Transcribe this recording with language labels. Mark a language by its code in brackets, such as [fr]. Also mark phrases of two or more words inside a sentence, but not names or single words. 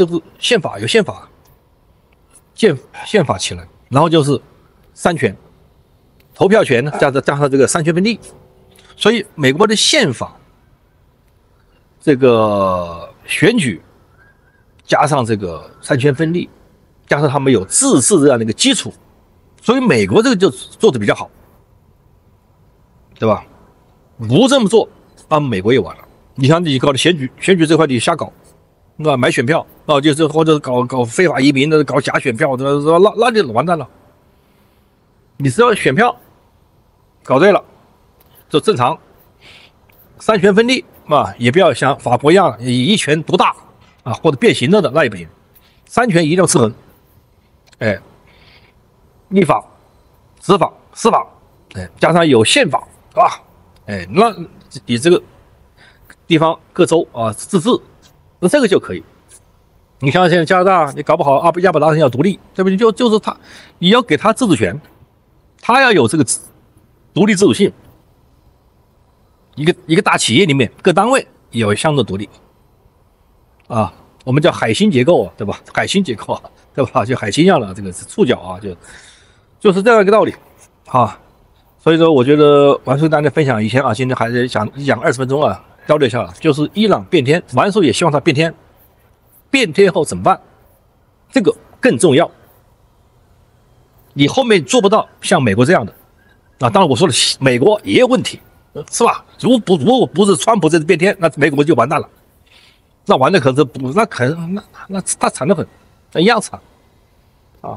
[zh] 就是憲法，有憲法，憲法起來，然後就是三權，投票權加上這個三權分立。所以美國的憲法，這個選舉加上這個三權分立，加上他們有自治這樣的一個基礎，所以美國這個就做得比較好，對吧？不這麼做，那美國也完了。你像你搞的選舉這塊你瞎搞，是吧？買選票啊，就是或者搞非法移民的，搞假選票的，那就完蛋了。你只要選票搞對了，就正常。三權分立啊，也不要像法國一樣以一權獨大啊，或者變形了的那也不行。三權一定要制衡。哎，立法、執法、司法，哎，加上有憲法，是吧？哎，那你這個地方各州啊自治，那這個就可以。你像現在加拿大，你搞不好亞伯達人要獨立，對不對？就是他，你要給他自治權，他要有這個獨立自主性，一個大企業裡面各單位也有相对獨立啊，我們叫海星結構啊，對吧？海星結構啊，對吧？就海星一樣的這個觸角啊，就是這樣一個道理啊。所以說，我覺得王叔跟大家分享以前啊，今天還是講20分鐘啊，交流一下，就是伊朗變天，王叔也希望他变天，变天後怎麼辦？這個更重要。你後面做不到像美國這樣的啊，當然我說了，美國也有問題，是吧？如果不是川普這次变天，那美國就完蛋了，那完了可是不，那可能那他慘得很，那一樣慘啊。